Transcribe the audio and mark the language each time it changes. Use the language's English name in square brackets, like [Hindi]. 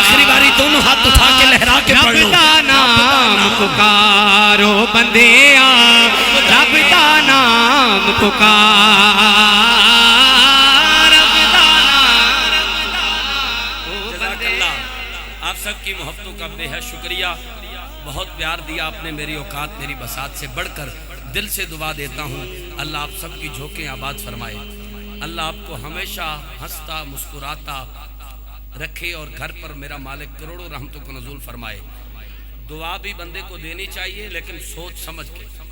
[Urdu] آخری باری دونوں ہاتھ اٹھا کے لہرا کے پڑھ لو [Punjabi] رب دا نام پکارو بندیا رب دا نام پکار رب دا نام [Urdu] جزاک اللہ آپ سب کی محبتوں کا بے حد شکریہ بہت پیار دیا آپ نے میری اوقات میری بساط سے بڑھ کر دل سے دعا دیتا ہوں اللہ آپ سب کی جھوکیں آباد فرمائے اللہ آپ کو ہمیشہ ہنستا مسکراتا رکھے اور گھر پر میرا مالک کروڑوں رحمتوں کو نزول فرمائے دعا بھی بندے کو دینی چاہیے لیکن سوچ سمجھ کے